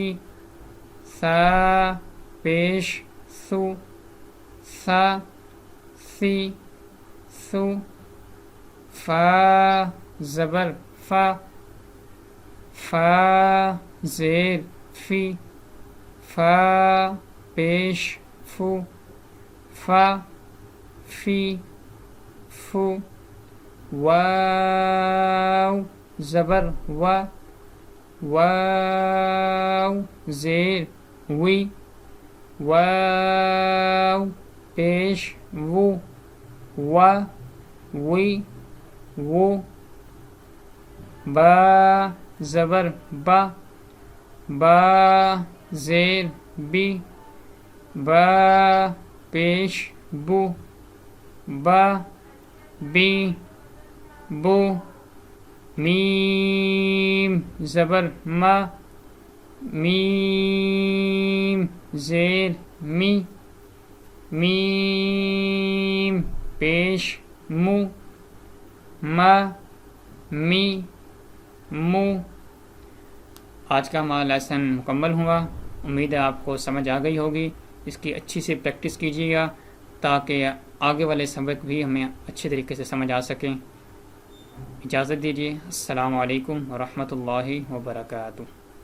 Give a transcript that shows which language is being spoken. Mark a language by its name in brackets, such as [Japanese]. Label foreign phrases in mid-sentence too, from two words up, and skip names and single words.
[Urdu] ثا پیش ثو، ثا ثی ثو، فا زبر فا، فا زیر فی، فا پیش فو، فا فی فو، واو زبر وا، واو زیر وی، واو پیش وو، وا وی وو، با زبر با، با زیر بی، با پیش بو، با بی بو، میم زبر ما، میم زیر می، میم پیش مو، ما می مو۔ آج کا ہمارا لیسن مکمل ہوا، امید ہے آپ کو سمجھ آ گئی ہوگی۔ اس کی اچھی سی پریکٹس کیجیے گا تاکہ آگے والے سبق بھی ہمیں اچھے طریقے سے سمجھ آ سکیں۔ اجازت دیجیے، [Arabic] السلام علیکم ورحمۃ اللہ وبرکاتہ۔